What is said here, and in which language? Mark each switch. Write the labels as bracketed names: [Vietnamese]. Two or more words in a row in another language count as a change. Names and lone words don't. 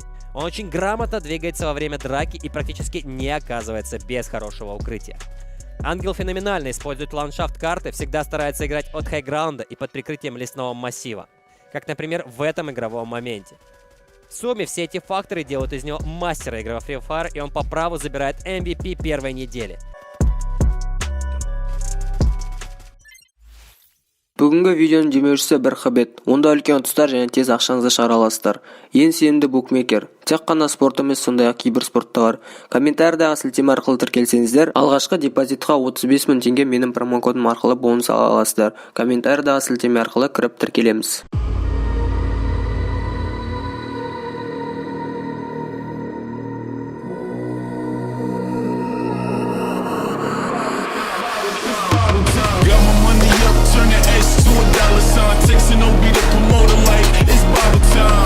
[Russian] Он очень грамотно двигается во время драки и практически не оказывается без хорошего укрытия. Ангел феноменально использует ландшафт карты, всегда старается играть от хайграунда и под прикрытием лесного массива, как, например, в этом игровом моменте. В сумме все эти факторы делают из него мастера игры во Free Fire, и он по праву забирает MVP первой недели. [Kazakh] Бүгінгі видеоның демеушісі Бірхабет. Онда үлкен ұтыстар және тез ақшаңызды шығара аласыздар. Ең сенімді букмекер. Тек қана спорт емес, сондай-ақ киберспорт та бар. Комментариядағы сілтеме арқылы тіркелсеңіздер, алғашқы депозитқа 35 000 теңге менің промокодым арқылы бонус ала аласыздар. Комментариядағы сілтеме арқылы кіріп тіркелеміз. Texting don't be the promoter like it's bottle time.